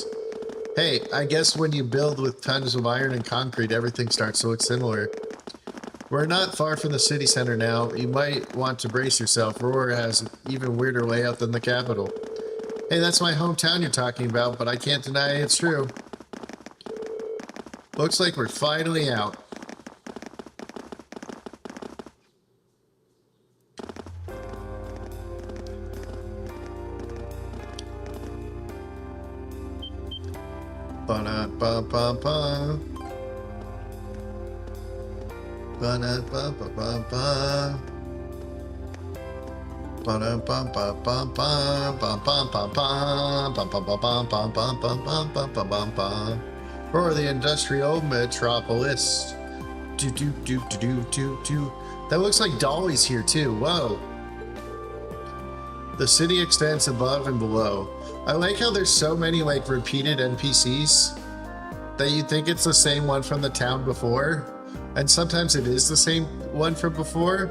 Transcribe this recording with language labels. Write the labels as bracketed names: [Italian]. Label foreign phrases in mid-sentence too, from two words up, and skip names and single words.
[English] Hey, I guess when you build with tons of iron and concrete, everything starts to look similar. We're not far from the city center now. You might want to brace yourself. Roar has an even weirder layout than the capital. Hey, that's my hometown you're talking about, but I can't deny it's true. Looks like we're finally out. Ba-na-ba-ba-ba. Ba-na-ba-ba-ba-ba. Ba-na-bum-ba-bum-ba. Or the industrial metropolis. Do-do-do-do-do-do-do. That looks like Dolly's here too. Whoa. The city extends above and below. I like how there's so many like repeated NPCs that you think it's the same one from the town before, and sometimes it is the same one from before.